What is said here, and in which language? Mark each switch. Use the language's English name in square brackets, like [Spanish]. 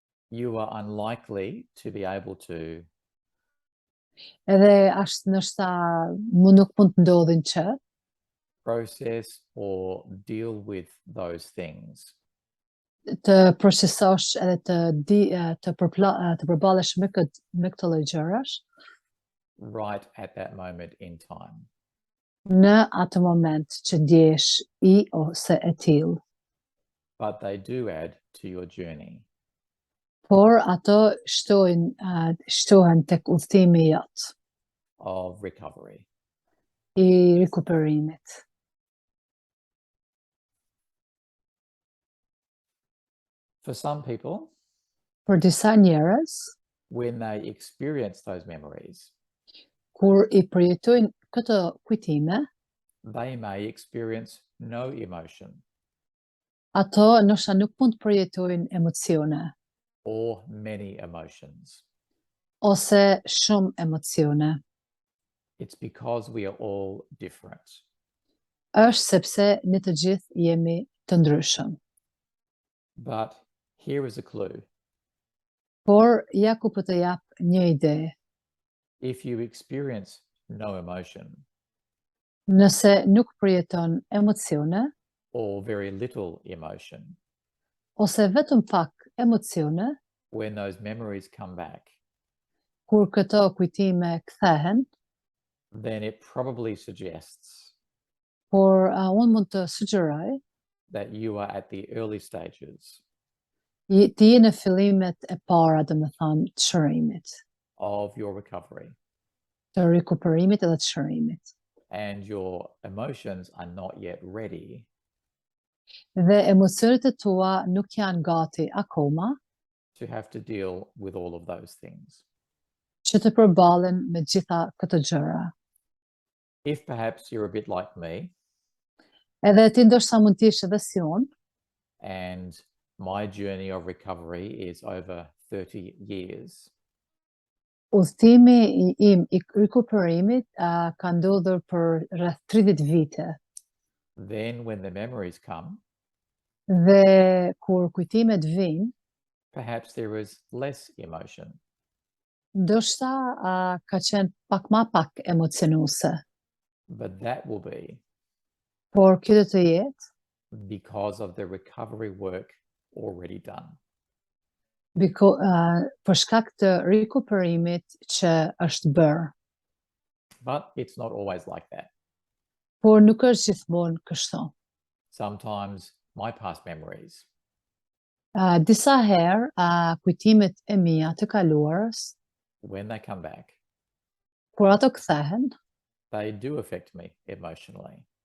[English] You are unlikely to be able to [Albanian] Edhe ashtë ndoshta nuk mund të ndodhin që [English] process or deal with those things [Albanian] të procesosh edhe të përballesh me këto lloj gjërash [English] right at that moment in time. [Albanian] në atë moment që ndjesh i ose e tillë. [English] But they do add to your journey. [Albanian] Por ato shtohen tek udhëtimi jot [English] Of recovery. [Albanian] i rikuperimit. [English] For some people, [Albanian] Për disa njerëz, [English] when they experience those memories, [Albanian] kur i përjetojnë këto kujtime, [English] they may experience no emotion [Albanian] ato ndoshta nuk mund të përjetojnë emocione [English] or many emotions. [Albanian] ose shumë emocione. [English] It's because we are all different. [Albanian] Është sepse ne të gjithë jemi të ndryshëm. [English] But here is a clue. [Albanian] Por ja ku po të jap një ide. [English] If you experience no emotion [Albanian] Nëse nuk përjeton emocione [English] or very little emotion, [Albanian] ose vetëm pak emocione, [English] when those memories come back, [Albanian] kur këto kujtime kthehen, [English] then it probably suggests [Albanian] por unë mund të sugjeroj [English] that you are at the early stages [Albanian] ti je në fillimet e para, domethënë, të shërimit, [English] of your recovery, [Albanian] të rikuperimit edhe të shërimit. [English] and your emotions are not yet ready [Albanian] Dhe emocionet e tua nuk janë gati akoma [English] to have to deal with all of those things. [Albanian] që të përballen me gjitha këto gjëra. [English] If perhaps you're a bit like me, [Albanian] Edhe ti ndoshta mund të jesh edhe si unë, [English] and my journey of recovery is over 30 years, [Albanian] udhëtimi im i rikuperimit ka ndodhur për rreth 30 vite. [English] then when the memories come, [Albanian] Dhe kur kujtimet vijnë, [English] perhaps there is less emotion [Albanian] ndoshta ka qenë pak ma pak emocionuese, [English] but that will be [Albanian] por kjo do të jetë [English] because of the recovery work already done. [Albanian] Për shkak të rikuperimit që është bërë, [English] But it's not always like that. [Albanian] por nuk është gjithmonë kështu. [English] Sometimes my past memories [Albanian] Disa herë, kujtimet e mia të kaluarës, [English] when they come back, [Albanian] kur ato kthehen, [English] they do affect me emotionally